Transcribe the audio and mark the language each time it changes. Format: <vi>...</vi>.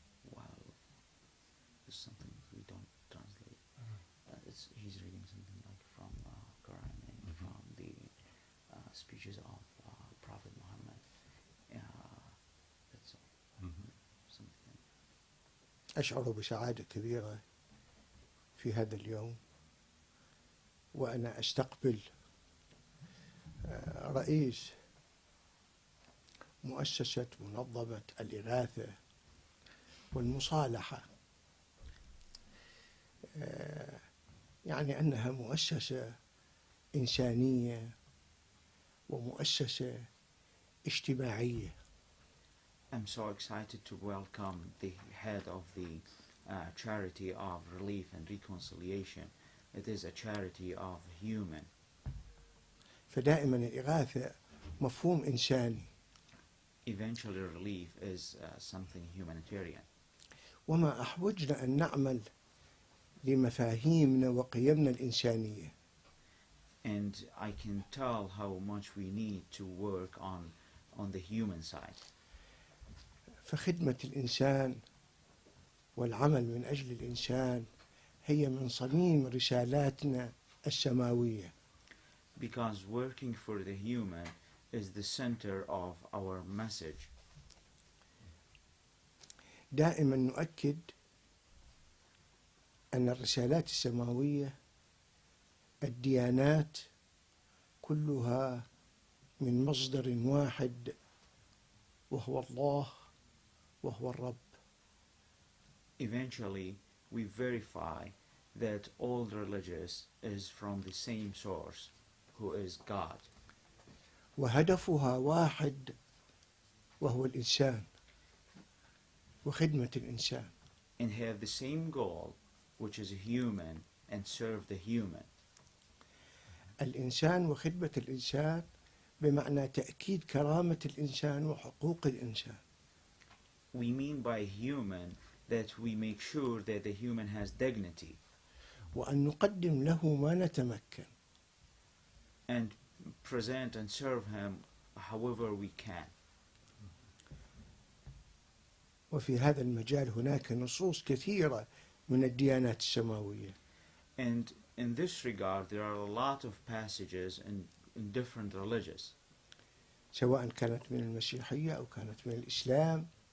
<en>Well, it's something we don't translate. He's reading something like from Quran and from the speeches of Prophet Muhammad. That's all. Something.</en> <ar>أشعر بسعادة كبيرة في هذا اليوم وأنا أستقبل رئيس مؤسسة منظمة الإغاثة والمصالحة. يعني أنها مؤسسة إنسانية ومؤسسة اجتماعية.</ar> <en>I'm so excited to welcome the head of the charity of relief and reconciliation. It is a charity of human.</en> <ar>فدائما الإغاثة مفهوم إنساني.</ar> <en>Eventually relief is something humanitarian.</en> <ar>وما أحوجنا أن نعمل لمفاهيمنا وقيمنا الإنسانية.</ar> <en>And I can tell how much we need to work on the human side.</en> <ar>فخدمة الإنسان والعمل من أجل الإنسان هي من صميم رسالاتنا السماوية.</ar> <en>Because working for the human is the center of our message.</en> <ar>دائما نؤكد أن الرسالات السماوية الديانات كلها من مصدر واحد وهو الله وهو الرب.</ar> <en>Eventually we verify that all religious is from the same source, who is God.</en> <ar>وهدفها واحد وهو الإنسان وخدمة الإنسان.</ar> <en>And have the same goal, which is human, and serve the human.</en> <ar>الإنسان وخدمة الإنسان بمعنى تأكيد كرامة الإنسان وحقوق الإنسان.</ar> <en>We mean by human that we make sure that the human has dignity.</en> <ar>وأن نقدم له ما نتمكن.</ar> <en>And present and serve him however we can.</en> <ar>وفي هذا المجال هناك نصوص كثيرة من الديانات السماوية.</ar> <en>And in this regard there are a lot of passages in different religions.</en> <ar>سواء كانت من المسيحية أو كانت من الإسلام.</ar>